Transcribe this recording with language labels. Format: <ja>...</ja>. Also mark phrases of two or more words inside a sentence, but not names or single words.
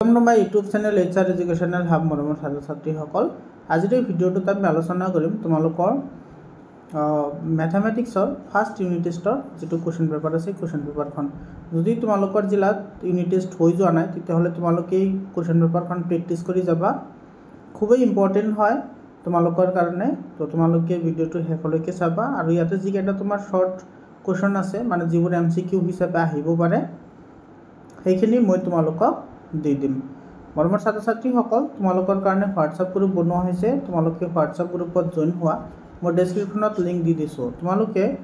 <en>welcome to my YouTube channel</en> <as>HR एजुकेशनल हब मरমৰ ছাত্ৰ ছাত্ৰীসকল আজিৰ এই ভিডিঅ'টোত আমি আলোচনা কৰিম তোমালোকৰ</as> <en>mathematics first unit test</en> <as>যেটো</as> <en>question paper</en> <as>আছে</as> <en>question paper</en> <as>যদি তোমালোকৰ জিলাত ইউনিট টেষ্ট হৈ যোৱা নাই তেতিয়াহলে তোমালোকে এই</as> <en>question paper</en> <as>প্ৰেক্টিছ কৰি যাবা খুবই ইম্পৰ্টেন্ট হয় তোমালোকৰ কাৰণে তো তোমালোকে ভিডিঅ'টো শেষলৈকে চাবা আৰু ইয়াতে যি এটা তোমাৰ</as> <en>short question</en> <as>আছে মানে যিবোৰ MCQ হিচাপে আহিব পাৰে সেইখিনি মই তোমালোকক দি দিম মৰমৰ ছাত্ৰ ছাত্ৰীসকল তোমালোকৰ কাৰণে WhatsApp গ্ৰুপ বনোৱা হৈছে তোমালোকে WhatsApp গ্ৰুপত জয়েন হোৱা মই</as> <en>description link</en> <as>দি দিছো তোমালোকে</as>